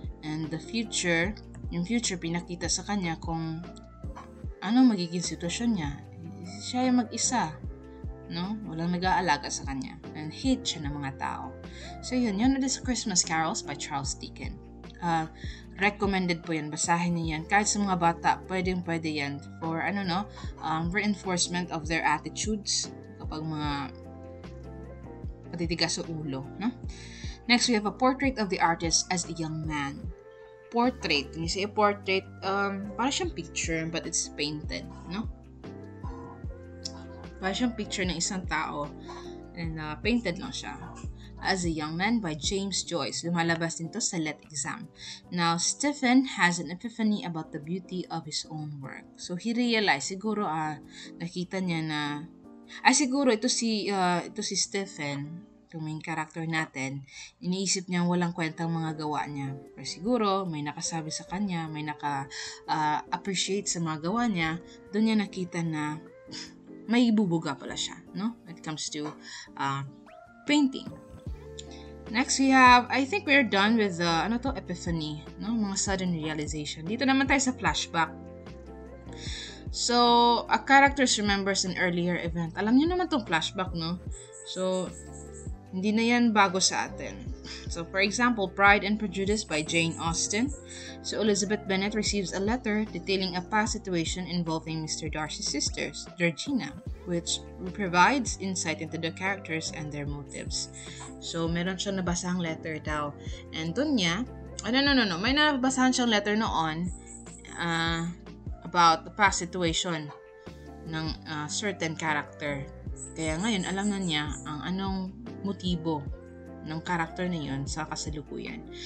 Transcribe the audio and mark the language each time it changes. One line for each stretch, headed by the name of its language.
Filipino: And yung future, pinakita sa kanya kung ano magiging sitwasyon niya. Siya yung mag-isa, no? Walang nag-aalaga sa kanya. And hate siya ng mga tao.
English: So, yun is Christmas Carols by Charles Dickens.
Filipino: Recommended po yan. Basahin niyo yan. Kahit sa mga bata, pwede yan
English: for, reinforcement of their attitudes
Filipino: kapag mga patitigas sa ulo, no?
English: Next, we have A Portrait of the Artist as a Young Man. Portrait. When you say a portrait,
Filipino: para siyang picture,
English: but it's painted, no?
Filipino: Para siyang picture ng isang tao, and painted lang siya. As a Young Man by James Joyce. Lumalabas din to sa Let Exam.
English: Now, Stephen has an epiphany about the beauty of his own work. So, he realized,
Filipino: siguro, nakita niya na, siguro, ito si Stephen, yung main character natin, iniisip niya walang kwentang mga gawa niya. Pero siguro, may nakasabi sa kanya, may naka-appreciate sa mga gawa niya, doon niya nakita na may ibubuga pala siya, no?
English: When it comes to painting. Next, we have, I think we're done with epiphany, no? Mga sudden realization.
Filipino: Dito naman tayo sa flashback.
English: So, a character remembers an earlier event.
Filipino: Alam niyo naman tong flashback, no? So, hindi na yan bago sa atin.
English: So, for example, Pride and Prejudice by Jane Austen. So, Elizabeth Bennet receives a letter detailing a past situation involving Mr. Darcy's sisters, Georgina, which provides insight into the characters and their motives.
Filipino: So, meron siyang nabasahang letter daw. And dun niya, no. May nabasahan siyang letter noon about the past situation ng certain character. Kaya ngayon, alam na niya ang anong motibo ng character na yun sa kasalukuyan.